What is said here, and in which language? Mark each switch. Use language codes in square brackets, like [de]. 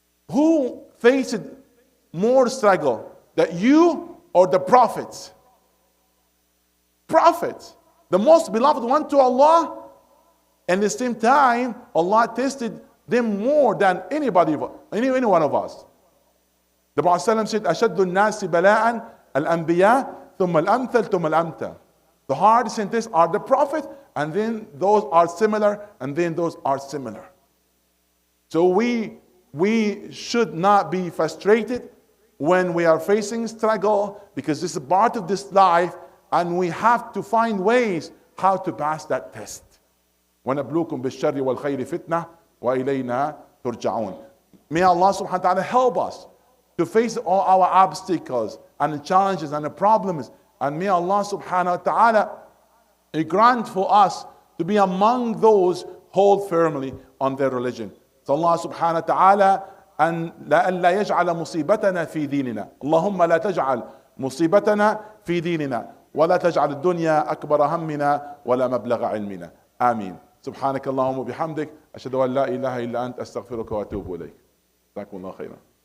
[en] Who faced more struggle? That you or the prophets? Prophets. The most beloved one to Allah. And at the same time, Allah tested them more than any one of us. The Prophet said, [ar] أَشَدُّ النَّاسِ بَلَاءً الْأَنْبِيَاء ثُمَّ الْأَمْثَلُ ثُمَّ الْأَمْثَلُ. [en] The hardest and tests are the Prophet, and then those are similar, and then those are similar. So we should not be frustrated when we are facing struggle, because this is part of this life, and we have to find ways how to pass that test. [ar] وَنَبْلُوكُمْ بِالشَّرِّ وَالْخَيْرِ فِتْنَةً وَإِلَيْنَا تُرْجَعُونَ. [en] May Allah subhanahu wa ta'ala help us to face all our obstacles and the challenges and the problems. And may Allah subhanahu wa ta'ala grant for us to be among those hold firmly on their religion. [ar] So Allah subhanahu wa ta'ala أن لا يجعل مصيبتنا في ديننا. اللهم لا تجعل مصيبتنا في ديننا ولا تجعل الدنيا أكبر همنا ولا مبلغ علمنا. آمين. سبحانك اللهم وبحمدك أشهد أن لا إله إلا أنت أستغفرك وأتوب إليك. جزاكم الله خيرا.